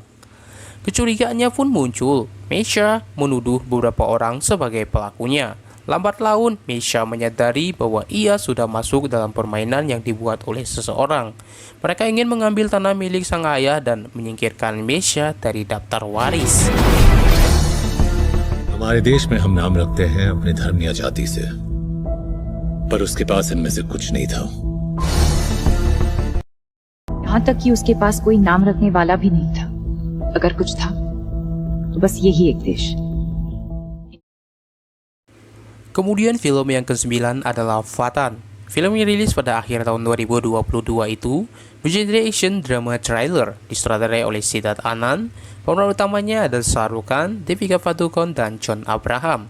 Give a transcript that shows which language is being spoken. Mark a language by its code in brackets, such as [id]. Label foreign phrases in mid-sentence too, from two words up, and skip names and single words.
[id] Kecurigaannya pun muncul. Meisha menuduh beberapa orang sebagai pelakunya. Lambat laun, Meisha menyadari bahwa ia sudah masuk dalam permainan yang dibuat oleh seseorang. Mereka ingin mengambil tanah milik sang ayah dan menyingkirkan Meisha dari daftar waris. [hi] हमारे देश में हम नाम रखते हैं अपने धर्म या जाति से, पर उसके पास इनमें से कुछ नहीं था. यहाँ तक कि उसके पास कोई नाम रखने वाला भी नहीं था. अगर कुछ था तो बस यही एक देश. [id] Kemudian film yang ke-9 adalah Vatan. Film yang rilis pada akhir tahun 2022 itu bergenre [en] action drama thriller, [id] disutradarai oleh Siddharth Anand. Pemeran utamanya adalah Shah Rukh Khan, Deepika Padukone, dan John Abraham.